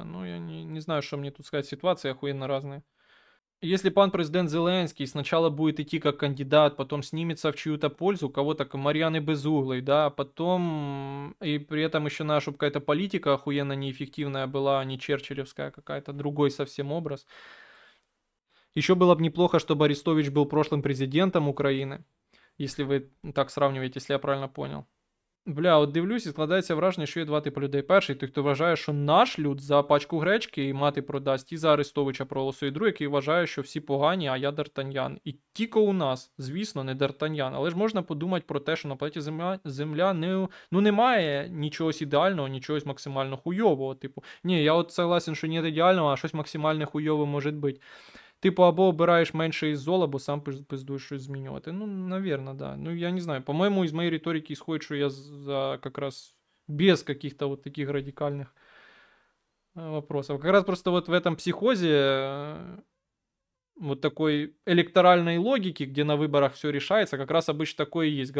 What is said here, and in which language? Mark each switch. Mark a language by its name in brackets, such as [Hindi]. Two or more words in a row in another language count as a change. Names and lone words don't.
[Russian] Ну, я не знаю, что мне тут сказать. Ситуации охуенно разные. Если пан президент Зеленский сначала будет идти как кандидат, потом снимется в чью-то пользу, кого-то как Марьяны Безуглой, да, потом и при этом еще наша какая-то политика охуенно неэффективная была, не черчиллевская какая-то, другой совсем образ. Еще было бы неплохо, чтобы Арестович был прошлым президентом Украины, если [Ukrainian] ви так сравнюєте, [Russian] если я правильно понял. [Ukrainian] Бля, от дивлюсь і складається враження, що є два типи людей. Перший, той, хто вважає, що наш люд за пачку гречки і мати продасть, і за Арестовича проголосує. Другий, який вважає, що всі погані, а я Д'Артаньян. І тільки у нас, звісно, не Д'Артаньян. Але ж можна подумати про те, що на планеті Земля не, ну, немає нічогось ідеального, нічогось максимально хуйового. Типу, ні, я от согласен, що нет ідеального, а щось максимально хуйове може бути. Типу, або обираєш менше із зол, або сам пиздуєш щось змінювати. [Russian] Ну, наверное, да. Ну, я не знаю. По-моему, из моей риторики исходит, что я за как раз без каких-то вот таких радикальных вопросов. Как раз просто вот в этом психозе вот такой электоральной логики, где на выборах все решается, как раз обычно такое и есть.